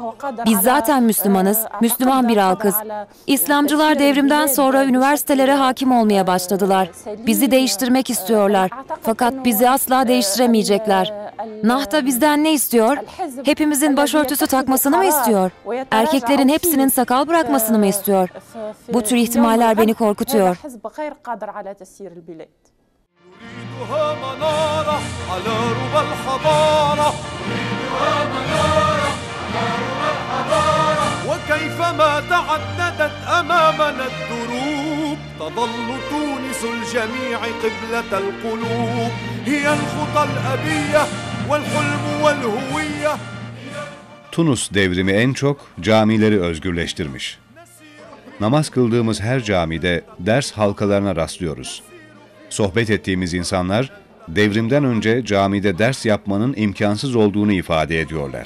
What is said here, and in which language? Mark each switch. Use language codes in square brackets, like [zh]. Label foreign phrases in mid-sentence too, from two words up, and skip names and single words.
[tr] Biz zaten Müslümanız, Müslüman bir halkız. İslamcılar devrimden sonra üniversitelere hakim olmaya başladılar. Bizi değiştirmek istiyorlar. Fakat bizi asla değiştiremeyecekler. Nahda bizden ne istiyor? Hepimizin başörtüsü takmasını mı istiyor? Erkeklerin hepsinin sakal bırakmasını mı istiyor? Bu tür ihtimaller beni korkutuyor. [ar] وكيفما تعددت أمامنا الدروب تظل تونس الجميع قبلة القلوب هي الخطى الأبية والحلم والهوية. [tr] Tunus devrimi en çok camileri özgürleştirmiş. Namaz kıldığımız her camide ders halkalarına rastlıyoruz. Sohbet ettiğimiz insanlar devrimden önce camide ders yapmanın imkansız olduğunu ifade ediyorlar.